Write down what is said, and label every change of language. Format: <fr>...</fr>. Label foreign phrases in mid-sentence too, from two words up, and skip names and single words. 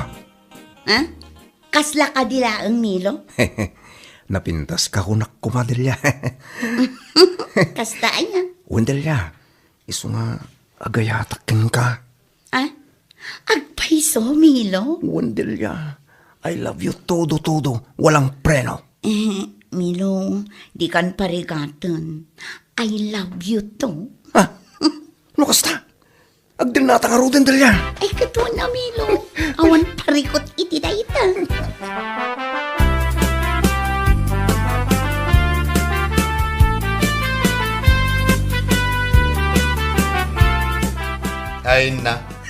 <ilo>Kasla ka dila ang Milo? Napintas ka kunak ko Delia. Kasta niya. Delia, iso nga agayatakin ka. Agpaiso, Milo? Delia,</ilo> <en>I love you todo.</en> <tl>Walang preno.</tl> <ilo>Milo, di kan parigatan.</ilo> <en>I love you too.</en> <ilo>No kasta? Agdil na tangaruden Delia. Ay, kato na, Milo. Awan parikot iti da ita. Ay na.</ilo>